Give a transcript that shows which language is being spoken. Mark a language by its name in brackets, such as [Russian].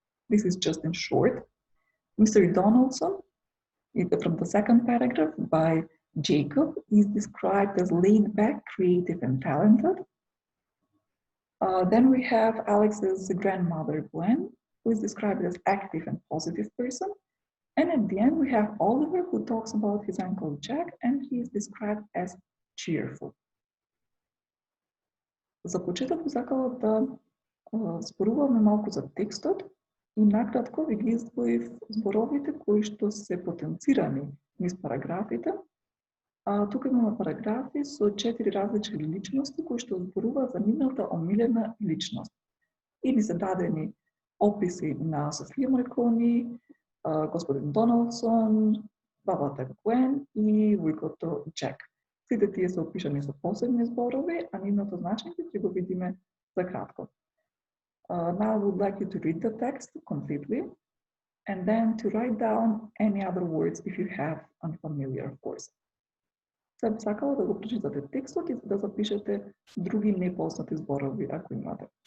[English] This is just in short. Mr. Donaldson, from the second paragraph by Jacob, is described as laid back, creative, and talented. Then we have Alex's grandmother, Gwen, who is described as active and positive person. And at the end, we have Oliver, who talks about his uncle Jack, and he is described as cheerful. [Macedonian] За почеток би сакала да зборуваме малку за текстот и накратко ви ги издвоив зборовите кои што се потенцирани низ параграфите. Тука имаме параграфи со 4 различни личности кои што зборуваат за нивната омилена личност. И ни се дадени описи на Софија Маркони, господин Доналдсон, бабата Гвен и вујкото Джек. Сите тие се опишани со посебни зборови, а нивното значење ќе го видиме за кратко. [English] Now I would like you to read the text completely and then to write down any other words if you have unfamiliar, of course. [Macedonian] Се би сакала да го прочитате текстот и да запишете други непознати зборови ако имате.